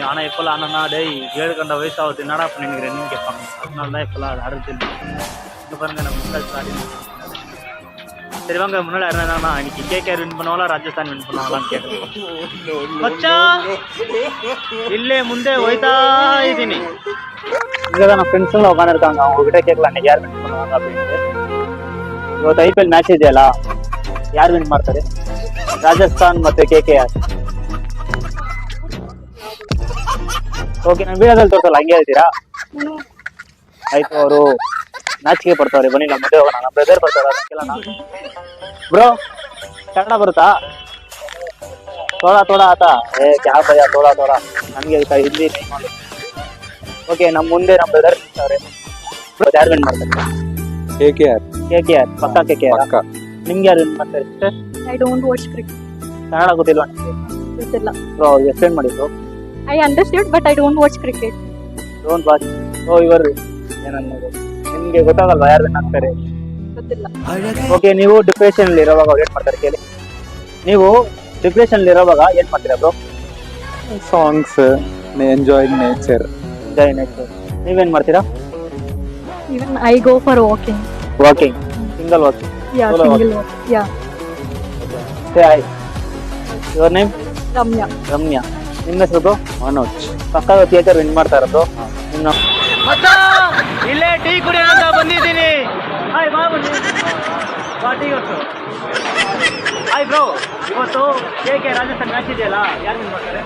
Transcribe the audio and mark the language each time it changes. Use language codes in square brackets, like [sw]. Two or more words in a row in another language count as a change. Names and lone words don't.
[ta] ஆனால் இப்போல்லாம் ஆனா டேய் 7 வயசு ஆகுது என்னடா பண்ணிக்கிறேன்னு கேட்பாங்க. அதனால தான் இப்போல்லாம் அது ஆடுறது இல்லை. இங்கே பாருங்க நம்ம முன்னாடி ஆடின்னு. சரி வாங்க, முன்னாடி யாருன்னா இன்னைக்கு KKR வின் பண்ணுவாங்களா ராஜஸ்தான் வின் பண்ணுவாங்களான்னு கேட்குறோம். மச்சா இல்லே [kn] ಮುಂದೆ ಹೋಯ್ತಾ ಇದ್ದೀನಿ. [ta] இங்கே தான் நம்ம ஃப்ரெண்ட்ஸுங்களும் உட்காந்துருக்காங்க. அவங்ககிட்ட கேட்கலாம் இன்னைக்கு யார் வின் பண்ணுவாங்க அப்படின்ட்டு. [kn] ಇವತ್ತು IPL ಮ್ಯಾಚ್ ಇದೆಯಲ್ಲ, ಯಾರು ವಿನ್ ಮಾಡ್ತಾರೆ? ರಾಜಸ್ಥಾನ್ ಮತ್ತೆ KKR. ಓಕೆ, ನಾನು ವೀಡಿಯೋದಲ್ಲಿ ತೋರಿಸಲ್ಲ, ಹಂಗೆ ಹೇಳ್ತೀರಾ? ಆಯ್ತು, ಅವರು ನಾಚಿಕೆ ಪಡ್ತಾವ್ರೆ. ಬನ್ನಿ ನಮ್ಮ ಮದುವೆ ಹೋಗೋಣ. ನಮ್ಮ ಬ್ರದರ್ ಬರ್ತಾರೆ. ಬ್ರೋ ಕನ್ನಡ ಬರುತ್ತಾ? [hi] थोड़ा आता क्या भाई थोड़ा [kn] ನನಗೆ ಹಿಂದಿ [hi] नहीं. [kn] ಓಕೆ, ನಮ್ಮ ಮುಂದೆ ನಮ್ಮ ಬ್ರದರ್ ಇರ್ತಾರೆ. ಯಾರು ವಿನ್ ಮಾಡ್ತಾರೆ? KKR ಪಕ್ಕ KKR. ನಿಮ್ಗೆ ಯಾರು ವಿನ್ ಮಾಡ್ತಾರೆ ಸಿಸ್ಟರ್? [en] I don't watch cricket. [kn] ಕನ್ನಡ ಗೊತ್ತಿಲ್ವಾ? ಗೊತ್ತಿಲ್ಲ. ಬ್ರೋ ಎಕ್ಸ್ಪ್ಲೇನ್ ಮಾಡಿ ಬ್ರೋ. [en] I understood but I don't watch cricket. don't watch. [kn] ಇವರು ಏನನ್ನೋದು ನಿಮ್ಗೆ ಗೊತ್ತಾಗಲ್ವಾ ಯಾರು ವಿನ್ ಆಗ್ತಾರೆ? ಗೊತ್ತಿಲ್ಲ. ಓಕೆ, ನೀವು ಡಿಪ್ರೆಷನ್ ಇರೋವಾಗ ಏನ್ ಮಾಡ್ತಾರೆ ಕೇಳಿ. ನೀವು ಡಿಪ್ರೆಷನ್ ಇರೋವಾಗ ಏನ್ ಮಾಡ್ತೀರಾ ಬ್ರೋ? [en] songs, enjoying nature. [kn] ನೀವೇನ್ ಮಾಡ್ತೀರಾ? [en] Even I go for walking. walking, single walking. Yeah, Solo single walk. Yeah. say hi. your name? Ramya. [kn] ರಮ್ಯಾ. ನಿಮ್ಮ ಹೆಸರು ಬ್ರೋ? ಮನೋಜ್. ಪಕ್ಕದ ಥಿಯೇಟರ್ ವಿನ್ ಮಾಡ್ತಾರ ಬ್ರೋ? ಇನ್ನು ಇಲ್ಲೇ ಟೀ ಕುಡಿಯೋಣ ಅಂತ ಬಂದಿದ್ದೀನಿ. ಹಾಯ್ ಬಾ ಬನ್ನಿ ಬಾ ಟೀ ಇವತ್ತು. ಹಾಯ್ ಬ್ರೋ, ಇವತ್ತು KKR ರಾಜಸ್ಥಾನ್ ಮ್ಯಾಚ್ ಇದೆಯಲ್ಲ, ಯಾರು ವಿನ್ ಮಾಡ್ತಾರೆ?